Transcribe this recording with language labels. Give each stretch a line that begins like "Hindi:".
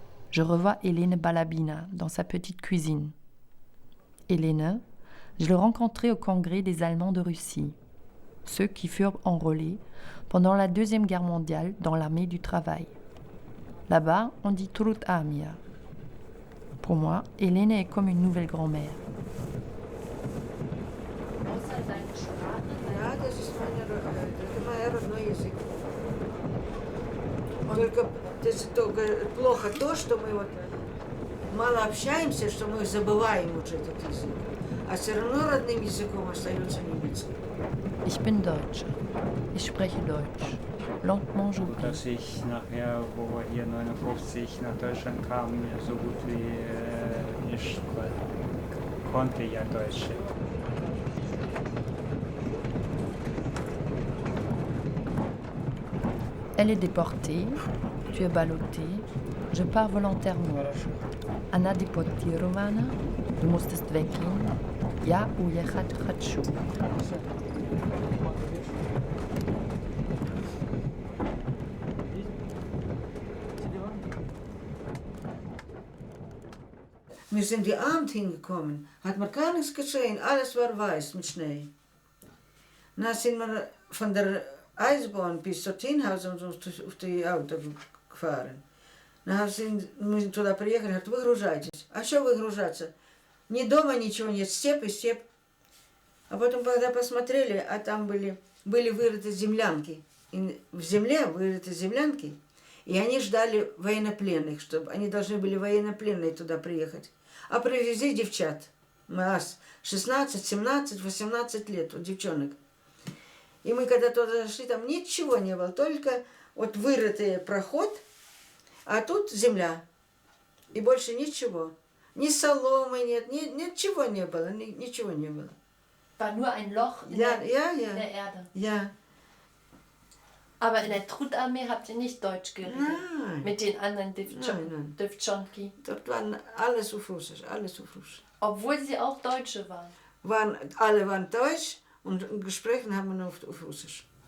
French: Je revois Hélène Balabina dans sa petite cuisine. Hélène, je l'ai rencontrée au congrès des Allemands de Russie, ceux qui furent enrôlés pendant la Deuxième Guerre mondiale dans l'armée du travail. Là-bas, on dit Trud Armia. Pour moi, Hélène est comme une nouvelle grand-mère.
German: Ja, das ist mein
Russian: родной язык. Только плохо то, что мы вот мало общаемся, что мы забываем уже этот язык. А все равно родным языком остается немецкий.
German: Ich bin Deutsche. Ich spreche Deutsch.
French: Lentement j'oublie.
German: Dass ich nachher, wo wir hier 59 nach Deutschland kamen, so gut wie ich konnte ja Deutsch.
French: Elle est déportée, tu es ballotté, je pars volontairement.
Russian: Anna deportirovana,
German: du musstest weggehen,
Russian: ja уехать хочу.
German: Wir sind die Abend hingekommen, hat mir gar nichts geschehen, alles war weiß mit Schnee. Dann sind wir von der Eisbahn bis zur Tinhaus auf die Auto gefahren. Dann sind
Russian: мы туда приехали, говорят, выгружайтесь. А что выгружаться? Ни дома ничего нет, степь и степь. А потом, когда посмотрели, а там были вырыты землянки. И в земле вырыты землянки, и они ждали военнопленных, чтобы они должны были военнопленные туда приехать. А привезли девчат. Нас 16, 17, 18 лет, вот девчонок. И мы когда туда зашли, там ничего не было, только вот вырытый проход, а тут земля. И больше ничего. Ни соломы нет, ничего не было, ничего не было.
German: War nur ein Loch in Ja, der Erde. Ja. Aber in der Trutarmee habt ihr nicht Deutsch geredet? Nein. Mit den anderen Nein.
Russian: Devtschonki?
German: Dort waren alles auf Russisch, alles auf Russisch. Obwohl sie auch Deutsche waren? Alle waren Deutsch und gesprochen haben wir nur auf Russisch.